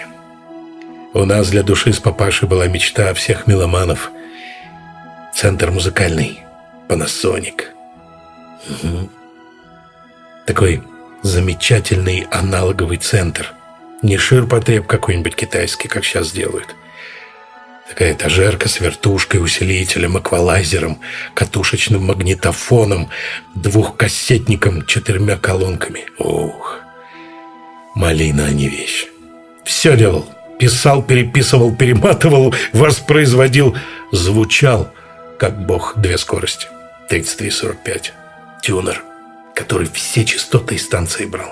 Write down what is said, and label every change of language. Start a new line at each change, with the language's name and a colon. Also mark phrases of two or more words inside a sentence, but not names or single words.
Russian: У нас для души с папашей была мечта всех меломанов. Центр музыкальный, Panasonic. Угу. Такой замечательный аналоговый центр. Не ширпотреб какой-нибудь китайский, как сейчас делают. Такая этажерка с вертушкой, усилителем, эквалайзером, катушечным магнитофоном, двухкассетником, 4 колонками. Ух, малина, а не вещь. Все делал. Писал, переписывал, перематывал, воспроизводил. Звучал, как бог, 2 скорости. 33-45. Тюнер, который все частоты из станции брал.